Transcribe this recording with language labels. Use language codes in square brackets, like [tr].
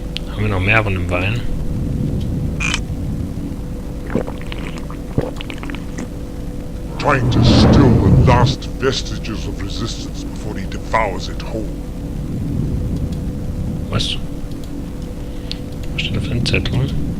[de] Haben wir noch mehr von dem Wein? [en] Trying to still the last vestiges of resistance before he devours it whole. [de] Was? Was steht auf dem Zettel?